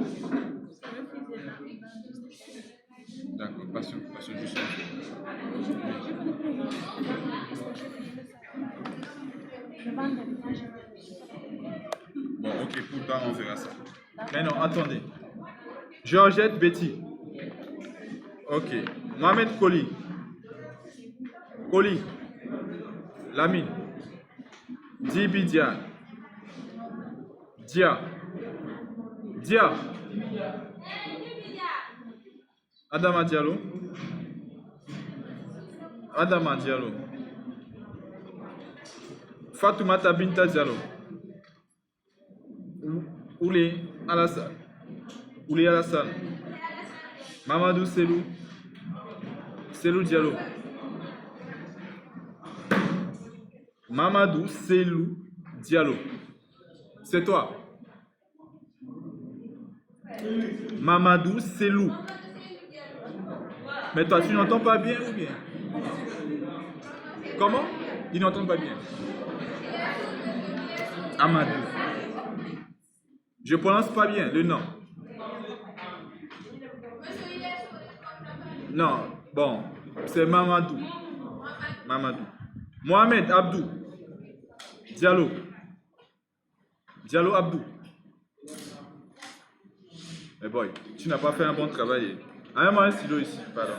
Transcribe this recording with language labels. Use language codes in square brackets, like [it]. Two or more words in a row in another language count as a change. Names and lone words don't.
[fr] D'accord, passion juste. Bon, ok, pour le temps, on verra ça. Maintenant, attendez. Georgette Betty. Ok. Mohamed Koli. Koli. Lamine. Dibi Dia. Dia. Dia. Adama Diallo. Adama Diallo. Fatoumata Binta Diallo. Oulé Alassane. Oulé Alassane. Mamadou Selou. Selou Diallo. Mamadou Selou Diallo. C'est toi. Mamadou Selou. Mais toi, tu n'entends pas bien ou bien? Comment? Ils n'entendent pas bien. Amadou. Je prononce pas bien le nom. Non, bon, c'est Mamadou. Mamadou. Mohamed Abdou. Diallo. Diallo Abdou. Mais boy, tu n'as pas fait un bon travail. Amène-moi un stylo ici, pardon.